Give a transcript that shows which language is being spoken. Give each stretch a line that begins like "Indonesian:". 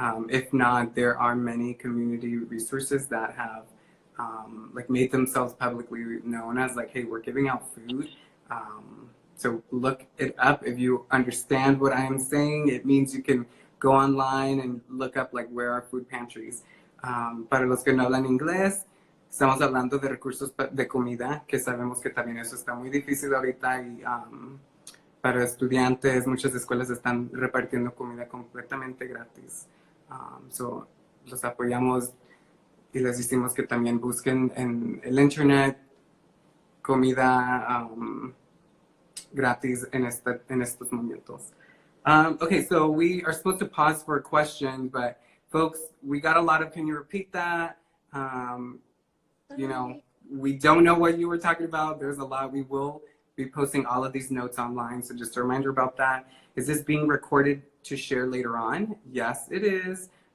English: If not, there are many community resources that have made themselves publicly known as hey, we're giving out food. So look it up. If you understand what I am saying, it means you can go online and look up where are food pantries.
Spanish: Para los que no hablan inglés, estamos hablando de recursos de comida, que sabemos que también eso está muy difícil ahorita y para estudiantes, muchas escuelas están repartiendo comida completamente gratis. So los apoyamos y les decimos que también busquen en el internet comida gratis en estos momentos.
English: Okay, so we are supposed to pause for a question, but folks, we got a lot of, can you repeat that? We don't know what you were talking about. There's a lot. We will be posting all of these notes online, so just a reminder about that. Is this being recorded to share later on? Yes, it is.